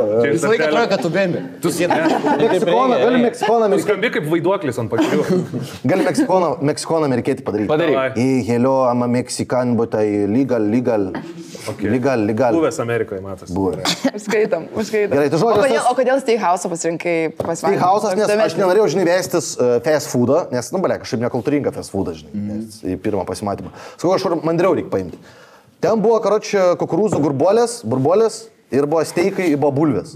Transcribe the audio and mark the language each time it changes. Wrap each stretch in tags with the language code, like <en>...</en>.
<lt>Visą laiką atrodo, kad tu bembi. Gali Meksikoną amerikietį. Skambi kaip vaiduoklis ant pačių. Gali Meksikoną amerikietį padaryti. Padaryk.</lt> <en>Hey, hello, I'm a Mexican, but I legal.</en> <lt>Buvęs Amerikoje, matas. Buvo. Užskaitom. Gerai, tai žodžiu. O kodėl Steakhouse pasirinkai pasvalgyti? Steakhouse'as, nes aš nenorėjau, žinai, vestis fast foodą, nes, kažkaip nekultūringa fast foodą, žinai, nes į pirmą pasimatymą. Sakau, kažkur mandriau reikia paimti. Ten buvo, karočią, kukurūzų burbolės ir buvo steikai, buvo bulvės.</lt>